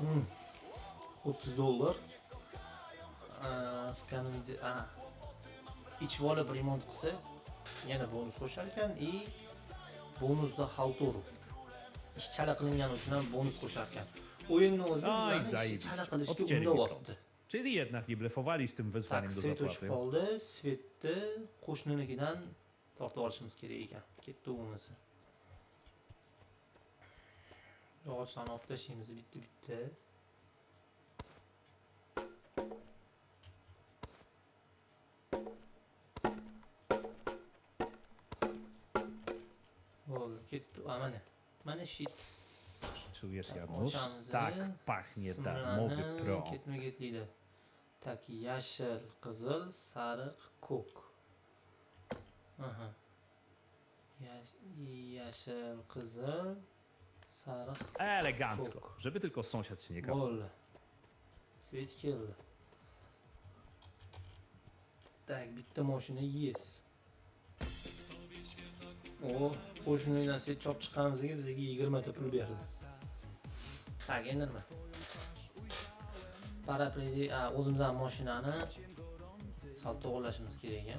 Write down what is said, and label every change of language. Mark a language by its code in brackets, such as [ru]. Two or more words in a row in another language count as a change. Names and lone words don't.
[uz] $30. ichib olib remont qilsa yana bonus qo'shar ekan и bonusda xaltoru ish chala qilingani uchun ham bonus qo'shar ekan. O'yinni o'zi [pl] Oj, [uz] bizani ish [pl] zajebiście. [uz] chala qilishga [pl] Odcięli [uz] undayapti. [pl] Czyli jednak nie blefowali z tym Tak, wezwaniem do [uz] svet o'chib [pl] zapłaty. [uz] qoldi. Svetni qo'shninikidan tortib olishimiz kerak ekan. Ketdi bo'lmasa. Yog'ochlarni olib tashlaymiz bitta-bitta. Bo'ldi, ketdi. Mana shit. [pl] Czujesz, Tak, Janusz? oczami Tak zary, pachnie [uz] Simlarni [pl] darmowy pro. [uz] ketma-ketlikda. Tak, yashil, qizil, sariq, ko'k. Aha. Yashil, qizil, sariq. [pl] Elegancko, żeby tylko sąsiad się nie kapał. [uz] Bo'ldi. Svet keldi. Tak, bitta mashina yes. O, qo'shnidan svet chopib chiqqanimizga bizga 20 ta pul berdi. Tak, endi nima? Parapledi, o'zimizning mashinani sal to'g'irlashimiz kerak ekan.